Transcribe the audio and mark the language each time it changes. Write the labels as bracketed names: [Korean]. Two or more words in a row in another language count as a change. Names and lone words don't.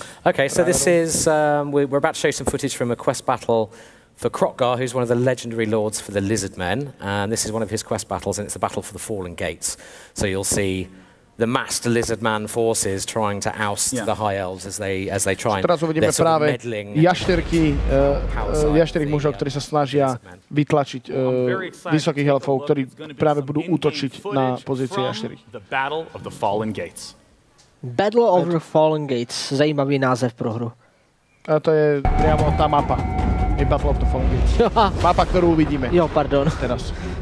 [English] Okay, so this is we're about to show some footage from a quest battle for Krokgar, who's one of the legendary lords for the Lizardmen, and this is one of his quest battles, and it's a battle for the Fallen Gates. So you'll see the massed Lizardman forces trying to oust the High Elves as they try and they're sort of meddling [Slovak] jašterých mužov, ktorí sa snažia vytlačiť vysokých elfov, ktorí práve budú útočiť na pozície jašterých. The Battle of the Fallen Gates. Battle of the Fallen Gates. [Czech] Zajímavý název pro hru. [Slovak] A to je priamo tá mapa. Je Battle of the Fallen Gates. Mapa, ktorú uvidíme. Jo, pardon. Teraz.